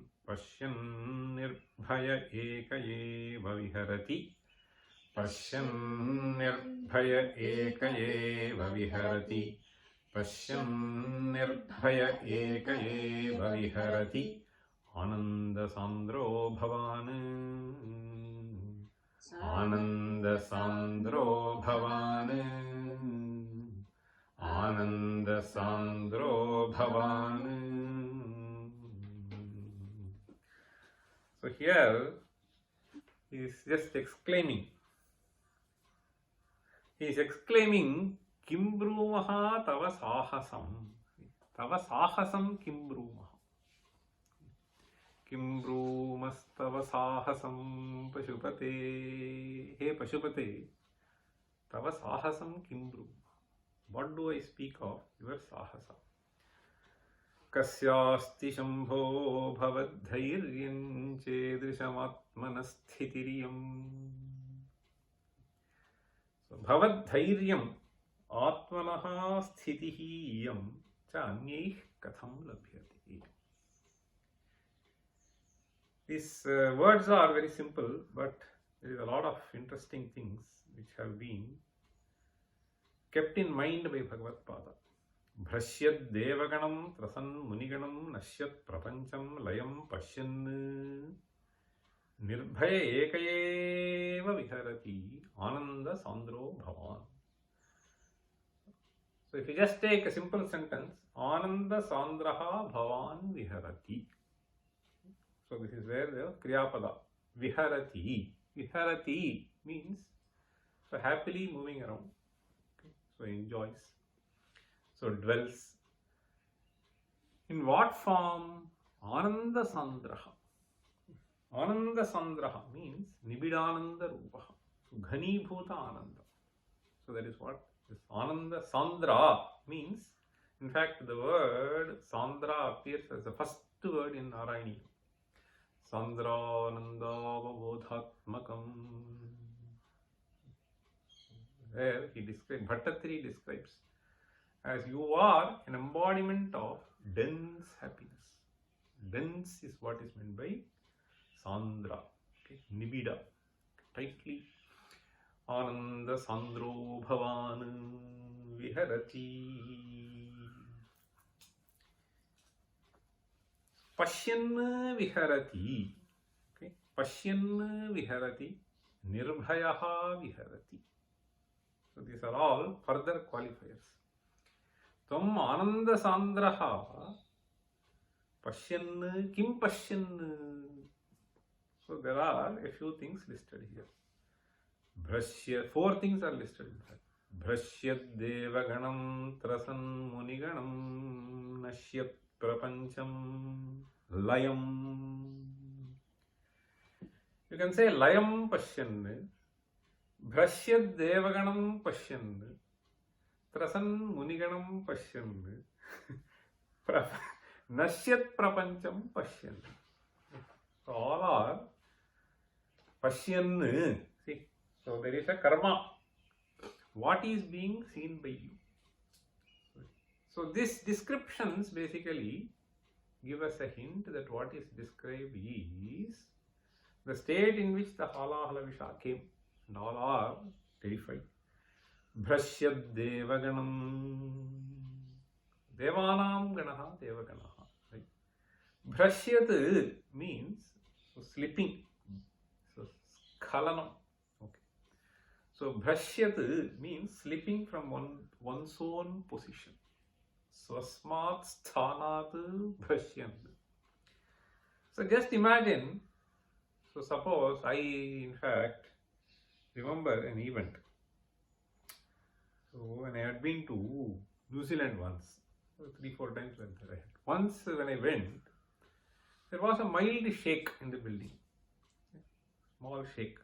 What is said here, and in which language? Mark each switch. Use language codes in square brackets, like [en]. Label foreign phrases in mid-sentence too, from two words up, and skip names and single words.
[sa] Pashyan nirbhaya ekayeva viharati. Pashyan nirbhaya ekayeva viharati. Pashyan nirbhaya ekayeva viharati. Ananda sandro bhavan. Ananda sandro bhavan. Ananda sandro bhavan. [en] So here he is just exclaiming. He is exclaiming, [sa] Kim brumaha tava sahasam. Tava sahasam kim brumaha. Kim brumastava sahasam pashupate. Hey Pashupate, tava sahasam kim brumaha. [en] What do I speak of? Your sahasa. [sa] Kasyasti shambho bhavadhairyam chedrishamatmanasthitiryam. So bhavadhairyam atmanaha sthitihiyam cha anyaih katham labhyate. [en] These words are very simple, but there is a lot of interesting things which have been kept in mind by Bhagavad Pada. [sa] Bhrashyad devaganam trasan muniganam nasyat prapancham layam pashyan nirbhaya ekayeva viharati ananda sandro bhavan. [en] So if you just take a simple sentence, [sa] ananda sandraha bhavan viharati. [en] So this is where the [sa] kriyapada viharati. [en] Viharati means so happily moving around. Okay. So enjoys. So dwells. In what form? [sa] Ananda sandraha. Ananda sandraha means nibidananda rupaha. So ghani bhuta ananda. [en] So that is what this [sa] ananda sandra [en] means. In fact, the word sandra appears as the first word in Narayani. [sa] Sandra ananda avabodhatmakam. [en] There he describes, Bhattatri describes as you are an embodiment of dense happiness. Dense is what is meant by Sandra, okay? [sa] Nibida, tightly. Ananda Sandro Bhavan Viharati. Pashyan Viharati, okay? Pashyan Viharati, Nirbhayaha Viharati. [en] So these are all further qualifiers. [sa] Tvam Ananda Sandraha Pashyan Kim Pashyan. [en] So there are a few things listed here. Bhrashya, 4 things are listed in fact. [sa] Bhrashyat devaganam trasan muniganam nashyat prapancham layam. [en] You can say [sa] layam pashyan. Bhrashyat devaganam pashyan. Trasan muniganam pashyan. Nashyat prapancham pashyan. [en] So all are pashyan. See, so there is a karma. What is being seen by you? So these descriptions basically give us a hint that what is described is the state in which the [sa] halahala visha [en] came, and all are terrified. [sa] Bhrashyad devaganam. Devanam ganaha devaganaha. [en] Right? Bhrashyat means slipping. So skhalanam. Okay. So bhrashyat means slipping from one's own position. [sa] Swasmat sthanat bhrashyant. [en] So just imagine, so suppose I in fact remember an event. So when I had been to New Zealand once, 3-4 times went there. Once when I went, there was a mild shake in the building, small shake.